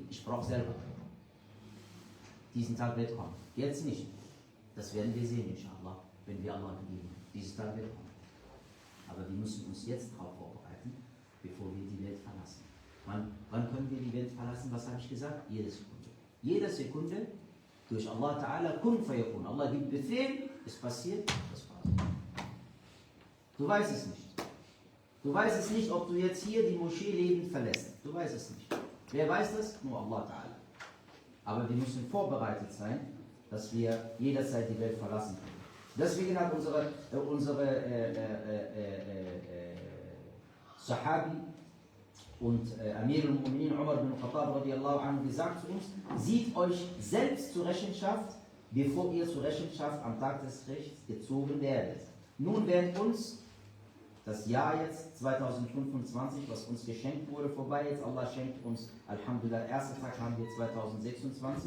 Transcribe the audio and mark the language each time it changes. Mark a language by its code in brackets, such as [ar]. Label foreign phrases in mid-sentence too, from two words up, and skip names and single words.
[de] Ich brauche selber. Diesen Tag wird kommen. Jetzt nicht. Das werden wir sehen, inshallah, wenn wir Allah begegnen. Dieser Tag wird kommen. Aber wir müssen uns jetzt darauf vorbereiten, bevor wir die Welt verlassen. Wann können wir die Welt verlassen? Was habe ich gesagt? Jede Sekunde. Jede Sekunde durch [ar] الله تعالى كن فيكون. [de] Allah gibt Befehl, es passiert, das war's. Du weißt es nicht. Du weißt es nicht, ob du jetzt hier die Moschee lebend verlässt. Du weißt es nicht. Wer weiß das? Nur [ar] الله تعالى. [de] Aber wir müssen vorbereitet sein, dass wir jederzeit die Welt verlassen können. Deswegen hat unsere Sahabi und [ar] أمير المؤمنين [de] Umar bin Khattab [ar] رضي الله عنه [de] gesagt zu uns, sieht euch selbst zur Rechenschaft, bevor ihr zur Rechenschaft am Tag des Gerichts gezogen werdet. Nun wird uns das Jahr jetzt 2025, was uns geschenkt wurde, vorbei. Jetzt Allah schenkt uns, Alhamdulillah, ersten Tag haben wir 2026.